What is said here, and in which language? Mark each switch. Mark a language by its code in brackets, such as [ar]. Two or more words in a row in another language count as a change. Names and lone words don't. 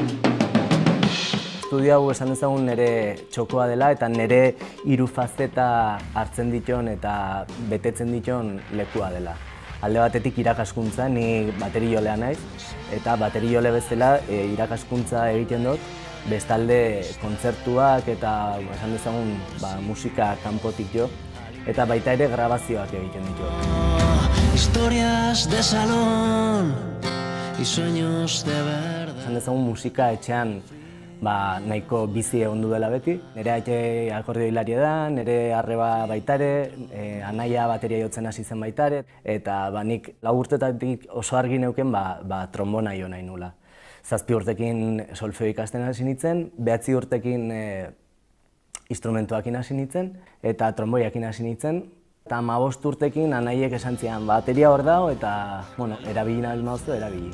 [eu] Estudio hau esan dezagun nire txokoa dela eta nire hiru fazeta hartzen diton eta betetzen diton lekua dela. Alde batetik irakaskuntza, ni baterijolea naiz, eta baterijole bezala irakaskuntza egiten dut, bestalde kontzertuak eta esan dezagun musika kanpotik jo, eta baita ere grabazioak egiten ditu. [es] Historias de salón y sueños de verdad. [eu] Esan dezagun musika etxean nahiko bizi egon du dela beti. Nire aite akordioilaria da, nire arreba baitare, anaia bateria jotzen hasi zen baitare, eta nik 4 urtetatik oso argi neuken trombona jo nahi nula. 7 urtekin solfeo ikasten hasi nintzen, 9 urtekin instrumentuakin hasi nintzen, eta tromboiakin hasi nintzen, eta 15 urtekin anaiek esan zian, bateria hor dago, eta erabili nahi mauzu, erabili.